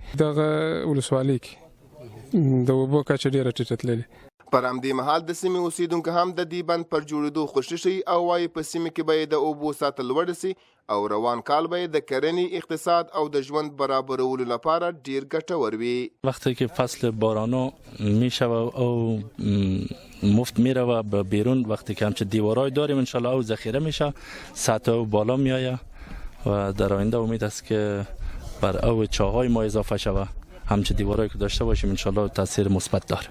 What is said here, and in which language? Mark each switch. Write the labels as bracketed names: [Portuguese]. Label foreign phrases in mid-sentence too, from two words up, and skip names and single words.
[Pashto] دغه ولسوالۍ کې د اوبو کچه ډېره ټیټه تللې. پر همدې مهال د سیمې اوسیدونکو هم د دې بند پر جوړېدو خوشي شي او وایي په سیمه کې به د اوبو ساتل لوړ سي او روان کال به د کرنې اقتصاد او د ژوند برابرولو لپاره ډیر ګټور وي. [Persian] وقتی که فصل بارانو میشوه او مفت میروه به بیرون، وقتی که همچه دیوارای داریم انشالله او ذخیره میشه، سطح او بالا میآید و در آینده امید است که بر او چاهای ما اضافه شود. همچه دیوارایی که داشته باشیم انشالله تاثیر مثبت داره.